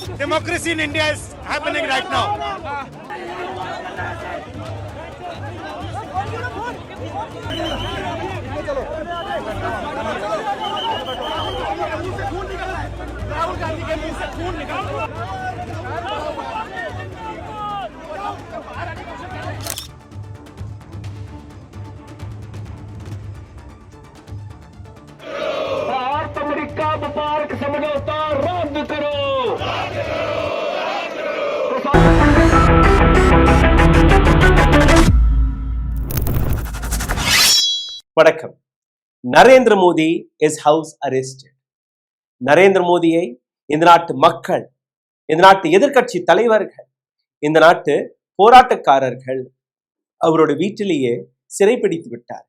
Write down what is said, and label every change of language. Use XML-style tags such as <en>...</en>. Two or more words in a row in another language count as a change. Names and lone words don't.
<en>democracy in India is happening right now.</en> <hi>राहुल गांधी के मुंह से खून निकल रहा अमेरिका व्यापारिक समझौता रद्द करो।</hi> <ta>வணக்கம்.</ta> <en>Narendra Modi is house arrested.</en> <ta>நரேந்திர மோடியை இந்த நாட்டு மக்கள், இந்த நாட்டு எதிர்கட்சி தலைவர்கள், இந்த நாட்டு போராட்டக்காரர்கள் அவரோட வீட்டிலேயே சிறைப்பிடித்து விட்டார்.</ta>